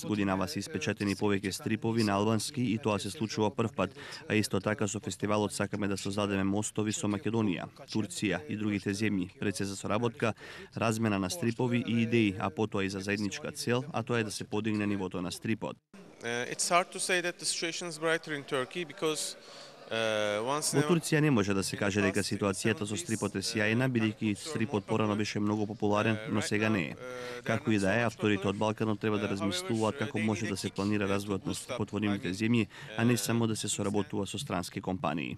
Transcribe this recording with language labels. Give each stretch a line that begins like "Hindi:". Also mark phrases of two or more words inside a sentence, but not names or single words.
Macedonian: Годинава се испечатени повеќе стрипови на албански и тоа се случува првпат, а исто така со фестивалот сакаме да создадеме мостови со Македонија, Турција и другите земји, пред се за соработка, размена на стрипови и идеи, а потоа и за заедничка цел, а тоа е да се подигне нивото на стрипот.
English: It's hard to say that the situation is brighter in Turkey because
Macedonian: Во Турција не може да се каже дека ситуацијата со стрипот е сјајна, бидејќи стрипот порано беше многу популарен, но сега не е. Како и да е, авторите од Балканот треба да размислуваат како може да се планира развојот на стрипот во нивните земји, а не само да се соработува со странски компании.